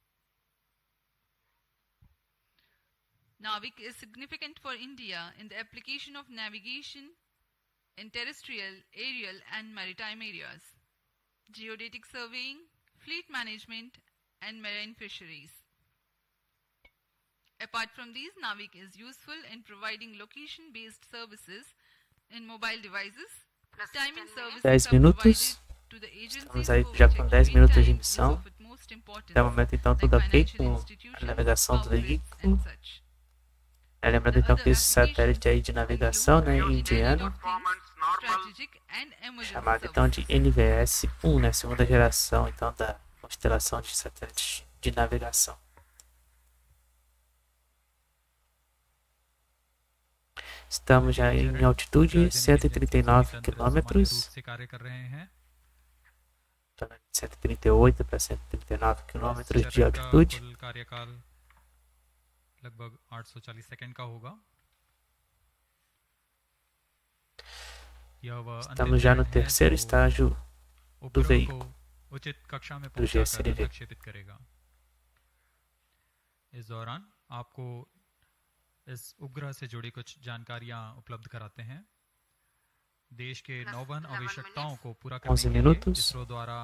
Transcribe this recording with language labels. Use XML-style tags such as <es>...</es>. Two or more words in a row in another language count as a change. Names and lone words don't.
<en>Navik is significant for India in the application of navigation in terrestrial, aerial and maritime areas, geodetic surveying, fleet management and marine fisheries. Apart from these, Navik is useful in providing location-based services in mobile devices. Plus Timing 10 services</en> <pt>10</pt> <en>are</en> <pt>minutos.</pt> <en>provided to the agencies</en> <pt>Estamos aí</pt> <en>for</en> <pt>já</pt> <en>which</en> <pt>com</pt> <en>accurate</en> <pt>10 minutos de</pt> <en>time is</en> <pt>missão.</pt> <en>of utmost importance,</en> <pt>Até o momento então</pt> <en>like</en> <pt>tudo ok</pt> <en>financial</en> <pt>com a</pt> <en>institutions,</en> <pt>navegação do</pt> <en>power grids</en> <pt>veículo.</pt> <en>and such.</en> <pt>Lembrando então que esse satélite aí de navegação, né, indiano,</pt> <en>Performance normal. Strategic and emergency</en> <pt>chamado então de</pt> <en>services.</en> <pt>NVS-1, né, segunda geração então da constelação de satélites de navegação. Estamos já em altitude 139 quilômetros,</pt> <hi>से कार्य कर रहे हैं।</hi> <pt>138 para 139 quilômetros de</pt> <hi>चरण का</hi> <pt>altitude.</pt> <hi>कुल कार्यकाल लगभग 840 सेकंड का होगा। यह वह अंतिम</hi> <pt>Estamos já no</pt> <hi>चरण है</hi> <pt>terceiro</pt> <hi>जो</hi> <pt>estágio do</pt> <hi>उपग्रह</hi> <pt>veículo.</pt> <hi>को उचित कक्षा में</hi> <pt>do</pt> <hi>पहुंचाकर</hi> <pt>GSLV.</pt> <hi>प्रक्षेपित करेगा। इस दौरान आपको इस उपग्रह से जुड़ी कुछ जानकारियां उपलब्ध कराते हैं। देश के</hi> <en>Plus 9 11</en> <hi>आवश्यकताओं</hi> <en>minutes.</en> <hi>को पूरा</hi> <pt>11</pt> <hi>करने के लिए</hi> <pt>minutos.</pt>